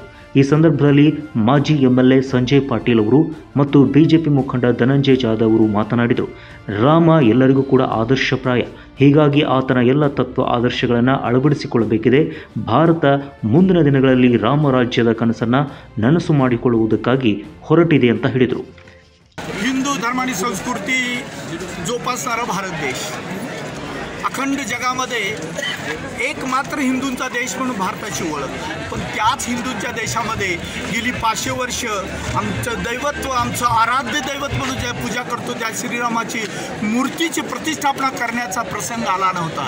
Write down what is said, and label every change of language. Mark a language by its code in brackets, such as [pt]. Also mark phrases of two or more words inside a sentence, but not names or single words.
[kn] ಈ ಸಂದರ್ಭದಲ್ಲಿ ಮಾಜಿ MLA ಸಂಜಯ್ ಪಾಟೀಲ್ ಅವರು ಮತ್ತು ಬಿಜೆಪಿ ಮುಖಂಡ ಧನಂಜಯ್ ಜಾಧವ್ ಅವರು ಮಾತನಾಡಿದರು. ರಾಮ ಎಲ್ಲರಿಗೂ ಕೂಡ ಆದರ್ಶಪ್ರಾಯ. ಹೀಗಾಗಿ ಆತನ ಎಲ್ಲ ತತ್ವ ಆದರ್ಶಗಳನ್ನು ಅಳವಡಿಸಿಕೊಳ್ಳಬೇಕಿದೆ. ಭಾರತ ಮುಂದಿನ ದಿನಗಳಲ್ಲಿ ರಾಮರಾಜ್ಯದ ಕನಸನ್ನು ನನಸು ಮಾಡಿಕೊಳ್ಳುವುದಕ್ಕಾಗಿ ಹೊರಟಿದೆ ಅಂತ ಹೇಳಿದರು. [mr] हिंदू धर्म आणि संस्कृती जोपासणारा भारत देश, अखंड जगामध्ये एकमात्र हिंदूंचा देश म्हणून भारताची ओळख. पण त्याच हिंदूंच्या देशामध्ये गेली 500 वर्ष आमचं दैवत्व, आमचं आराध्य दैवत म्हणून ज्या पूजा करतो त्या श्रीरामाची मूर्तीची प्रतिष्ठापना करण्याचा प्रसंग आला नव्हता.